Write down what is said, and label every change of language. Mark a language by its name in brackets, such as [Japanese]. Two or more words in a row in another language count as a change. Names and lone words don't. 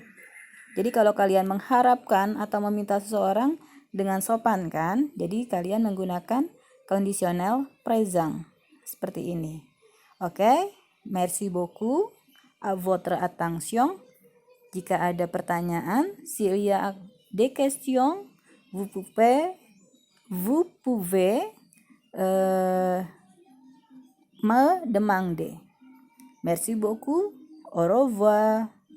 [Indonesian] Jadi kalau kalian mengharapkan atau meminta seseorang dengan sopan kan, jadi kalian menggunakan kondisional présent seperti ini. Oke, [French] merci beaucoup à votre attention. [Indonesian] Jika ada pertanyaan, [French] s'il y a des questions, vous pouvez me demander. Merci beaucoup. Au revoir.